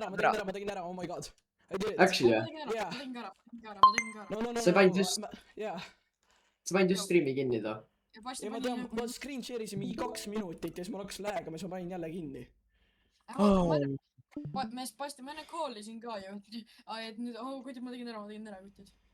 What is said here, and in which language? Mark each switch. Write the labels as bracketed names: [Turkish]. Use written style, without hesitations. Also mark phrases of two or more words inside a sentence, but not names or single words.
[Estonian] ära. Ma tegin ära, [English] oh my god. Actually, [Estonian] Ma tegin ära. sa panid just streami kinni too. Ja Basti Ja ma tean, ma [English] screen share [Estonian] isin mingi 2 minutit ja siis mul hakkas lag'ama, siis ma panin jälle kinni. Basti, ma enne call isin ka ju. Et nüüd, kutid, ma tegin ära, kutid.